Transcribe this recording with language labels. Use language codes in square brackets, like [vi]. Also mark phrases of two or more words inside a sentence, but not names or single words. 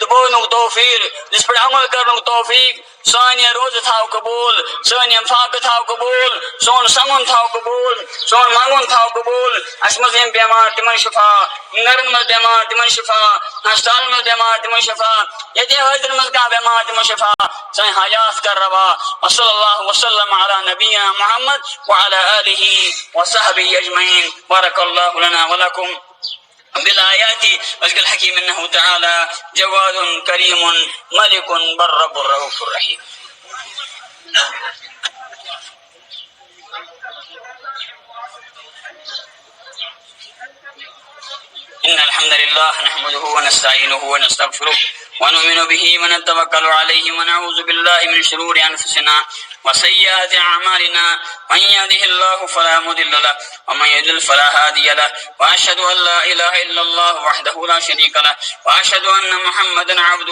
[ks] بوزنُک توفیٖق یِتھ پٲٹھۍ عمل کرنُک توفیٖق سٲنۍ یہِ روزٕ تھاو قبوٗل سٲنۍ یِم فاقہٕ تھاو قبوٗل سون سمُن تھاو قبوٗل سون منگُن تھاو قبوٗل اسہِ منٛز یِم بٮ۪مار تِمن شفا گرن منٛز بٮ۪مار تِمن شفا ہسپتالن منٛز بٮ۪مار تِمن شفا ییٚتہِ حٲضرن منٛز کانٛہہ بٮ۪مار تِمن شفا سٲنۍ حاجات کر روا [ar] وصلی اللہ وسلم علی نبینا محمد وعلى آلہ وصحبہ اجمعین بارک اللہ لنا ولکم بالآیات وذکر الحکیم انہ تعالی جواد کریم ملک بر رب الرؤوف الرحیم إن الحمد لله نحمده ونستعينه ونستغفره ونؤمن به ونتوكل عليه ونعوذ بالله من شرور أنفسنا وسيئات أعمالنا من يهده الله فلا مضل له ومن يضلل فلا هادي له وأشهد أن لا إله إلا الله وحده لا شريك له وأشهد أن محمدا عبده